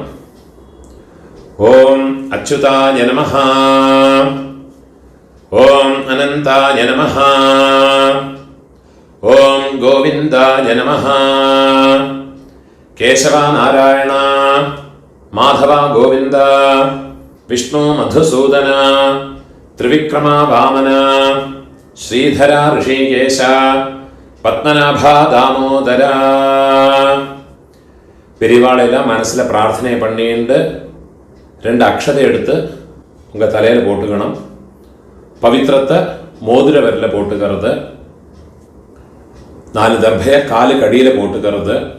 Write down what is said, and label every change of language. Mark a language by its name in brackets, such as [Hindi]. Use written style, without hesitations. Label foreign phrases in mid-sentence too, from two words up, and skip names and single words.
[Sanskrit] ॐ अच्युताय नमः, ॐ अनन्ताय नमः, ॐ गोविन्दाय नमः, केशव नारायण माधव गोविन्द, विष्णु मधुसूदन, ത്രിവിക്രമ വാമന, ശ്രീധര ഋഷികേശ, പത്മനാഭ ദാമോദര. [Tamil] பெரியவாளெல்லாம் மனசில் பிரார்த்தனை பண்ணிட்டு 2 அக்ஷதை எடுத்து உங்கள் தலையில் போட்டுக்கணும். பவித்திரத்தை மோதிர விரலில் போட்டுக்கிறது. 4 தர்பையை காலுக்கு அடியில் போட்டுக்கிறது.